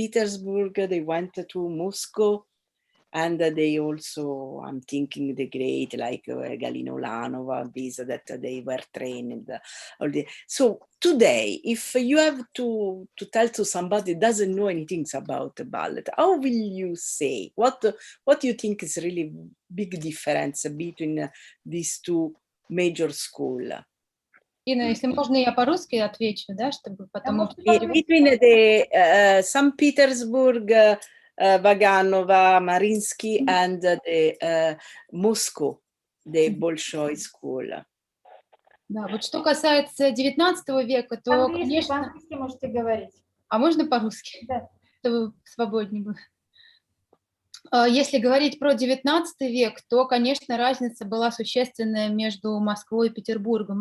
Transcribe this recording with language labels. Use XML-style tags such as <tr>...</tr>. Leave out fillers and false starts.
<en>Petersburg, they went to Moscow, and they also, I'm thinking the great, like Galina Ulanova, these that they were trained. So today, if you have to tell to somebody who doesn't know anything about the ballet, how will you say? What do you think is really big difference between these 2 major schools?</en> <ru>Инна, если можно, я по-русски отвечу, да, чтобы потом...</ru> <en>Between the St. Petersburg, Vaganova, Mariinsky, and the Moscow, the Bolshoi school.</en> <ru>Да, вот что касается 19 века, то, конечно... По-английски можете говорить. А можно по-русски? Да. Чтобы свободнее было. Если говорить про 19 век, то, конечно, разница была существенная между Москвой и Петербургом.</ru>